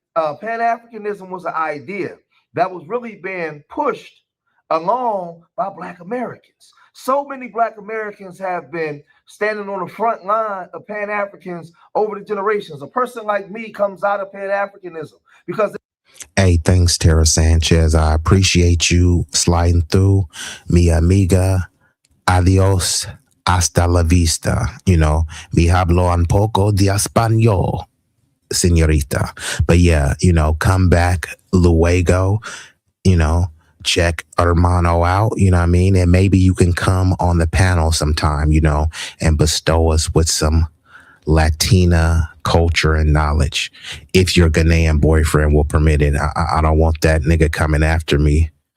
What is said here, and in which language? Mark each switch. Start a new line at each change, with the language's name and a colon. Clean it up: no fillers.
English: Pan-Africanism was an idea that was really being pushed along by Black Americans. So many Black Americans have been standing on the front line of Pan-Africans over the generations. A person like me comes out of Pan-Africanism because... Hey, thanks, Tara Sanchez. I appreciate you sliding through.
Spanish: Mi amiga, adios, hasta la vista.
English: You know,
Spanish: mi hablo un poco de español, señorita.
English: But yeah, you know, come back luego, you know, check hermano out, you know what I mean? And maybe you can come on the panel sometime, you know, and bestow us with some Latina culture and knowledge. If your Ghanaian boyfriend will permit it. I don't want that nigga coming after me.